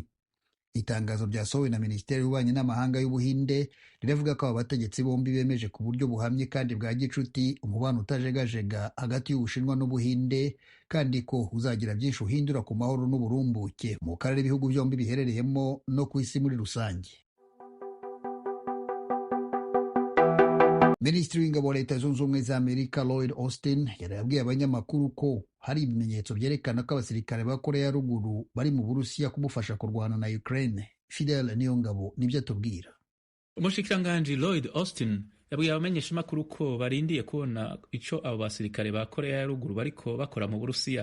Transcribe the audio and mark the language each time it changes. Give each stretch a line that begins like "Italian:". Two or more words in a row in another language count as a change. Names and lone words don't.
Kinyarwanda: Itangazo ryasohowe na Minisiteri y'Ububanyi n'Amahanga y'Ubuhinde riravuga ko aba bategetsi bombi bemeje ku buryo buhamye kandi bwa gicuti umubano utajegajega hagati y'Ubushinwa n'Ubuhinde, kandi ko uzagira byinshi uhindura ku mahoro n'uburumbuke mu karere ibihugu byombi biherereyemo no ku isi muri rusange. Minisitiri w'Ingabo wa Leta Zunze Ubumwe za Amerika Lloyd Austin yarabwiye abanyamakuru ko hari ibimenyetso byerekana ko abasirikare ba Korea ya Ruguru bari mu Burusiya kumufasha kurwana na Ukraine. Fidel Niyongabo nibyo atubwira.
Rundi: Umushikiranganji Lloyd Austin yabwiye abamenyeshamakuru ko barindiye kubona ico abo basirikare ba Korea ya Ruguru bariko bakora mu Burusiya.